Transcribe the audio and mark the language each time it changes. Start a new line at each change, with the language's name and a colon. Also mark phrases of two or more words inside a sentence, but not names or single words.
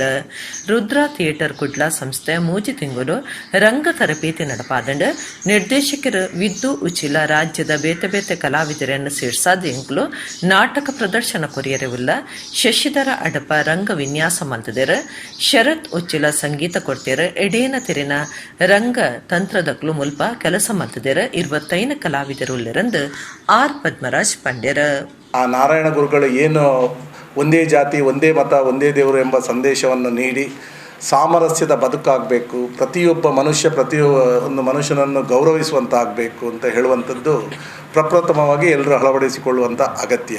Tulu: ರುದ್ರ ಥಿಯೇಟರ್ ಕುಡ್ಲ ಸಂಸ್ಥೆ ಮೂಜಿ ತಿಂಗಳು ರಂಗ ತರಬೇತಿ ನಡಪಾದಂಡ ನಿರ್ದೇಶಕರು ವಿದ್ದು ಉಚಿಲ ರಾಜ್ಯದ ಬೇತೆ ಬೇತೆ ಕಲಾವಿದರನ್ನು ಸೇರ್ಸಾದ ಎಂಕ್ಲು ನಾಟಕ ಪ್ರದರ್ಶನ ಕೊರಿಯರೆ ಉಲ್ಲ ಶಶಿಧರ ಅಡಪ ರಂಗ ವಿನ್ಯಾಸ ಮಲ್ತದೇರ ಶರತ್ ಉಚ್ಚಿಲ ಸಂಗೀತ ಕೊಡ್ತೇರ ಎಡೇನ ತೆರಿನ ರಂಗ ತಂತ್ರದಕ್ಲು ಮುಲ್ಪ ಕೆಲಸ ಮಲ್ತದೇರ 25 ಕಲಾವಿದರುಳ್ಳರಂದು ಆರ್ ಪದ್ಮರಾಜ್ ಪಂಡ್ಯರ.
Kannada: ಆ ನಾರಾಯಣ ಗುರುಗಳು ಏನು ಒಂದೇ ಜಾತಿ ಒಂದೇ ಮತ ಒಂದೇ ದೇವರು ಎಂಬ ಸಂದೇಶವನ್ನು ನೀಡಿ ಸಾಮರಸ್ಯದ ಬದುಕಾಗಬೇಕು, ಪ್ರತಿಯೊಬ್ಬ ಒಂದು ಮನುಷ್ಯನನ್ನು ಗೌರವಿಸುವಂತಾಗಬೇಕು ಅಂತ ಹೇಳುವಂಥದ್ದು ಪ್ರಪ್ರಥಮವಾಗಿ ಎಲ್ಲರೂ ಅಳವಡಿಸಿಕೊಳ್ಳುವಂಥ ಅಗತ್ಯ.